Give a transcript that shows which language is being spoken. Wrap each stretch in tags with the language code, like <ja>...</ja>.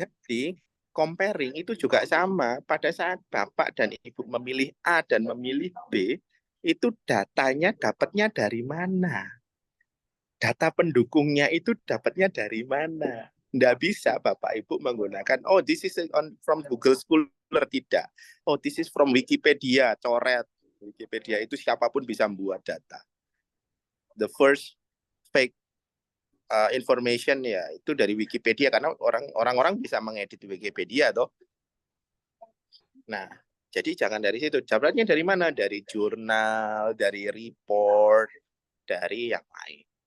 <id>Jadi comparing itu juga sama. Pada saat Bapak dan Ibu memilih A dan memilih B, itu datanya dapatnya dari mana? Data pendukungnya itu dapatnya dari mana? Nggak bisa Bapak Ibu menggunakan,</id> <en>oh this is from Google Scholar,</en> <id>tidak.</id> <en>Oh this is from Wikipedia,</en> <id>coret. Wikipedia itu siapapun bisa membuat data.</id> <en>The first fake information</en> <id>ya itu dari Wikipedia, karena orang-orang bisa mengedit Wikipedia toh. Nah, jadi jangan dari situ. Dapatnya dari mana? Dari jurnal, dari report, dari yang lain.</id>